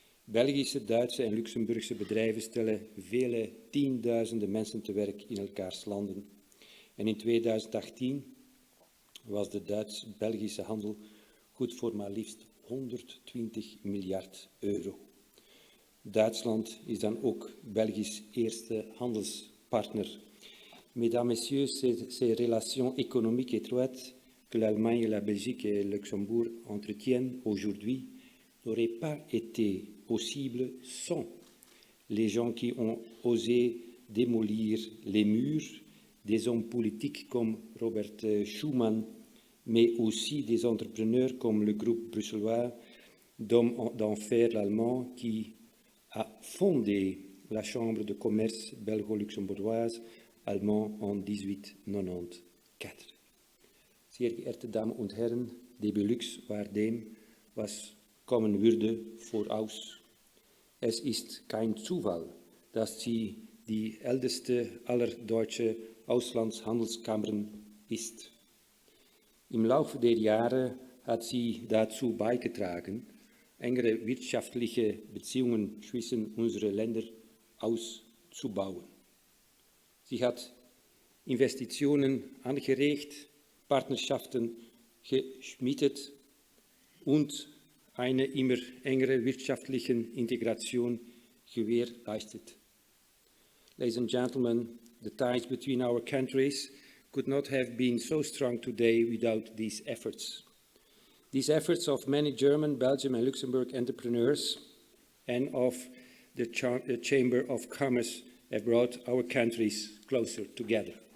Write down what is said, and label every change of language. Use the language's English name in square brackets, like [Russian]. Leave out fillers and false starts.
[Dutch] Belgische, Duitse en Luxemburgse bedrijven stellen vele tienduizenden mensen te werk in elkaars landen. En in 2018 was de Duits-Belgische handel goed voor maar liefst 120 miljard euro. Duitsland is dan ook Belgisch eerste handelspartner. [French] Mesdames, Messieurs, ces relations économiques étroites que l'Allemagne, la Belgique et le Luxembourg entretiennent aujourd'hui n'auraient pas été possibles sans les gens qui ont osé démolir les murs, des hommes politiques comme Robert Schuman, mais aussi des entrepreneurs comme le groupe bruxellois d'hommes d'enfer allemand qui a fondé la Chambre de commerce belgo-luxembourgeoise allemand en 1894. [German] Sehr geehrte Damen und Herren, debelux war dem, was kommen würde, voraus. Es ist kein Zufall, dass sie die älteste aller deutschen Auslandshandelskammern ist. Im Laufe der Jahre hat sie dazu beigetragen, engere wirtschaftliche Beziehungen zwischen unseren Ländern auszubauen. Sie hat Investitionen angeregt, Partnerschaften geschmiedet und eine immer engere wirtschaftliche Integration gewährleistet. [English] Ladies and gentlemen, the ties between our countries could not have been so strong today without these efforts. These efforts of many German, Belgian and Luxembourg entrepreneurs and of the Chamber of Commerce have brought our countries closer together.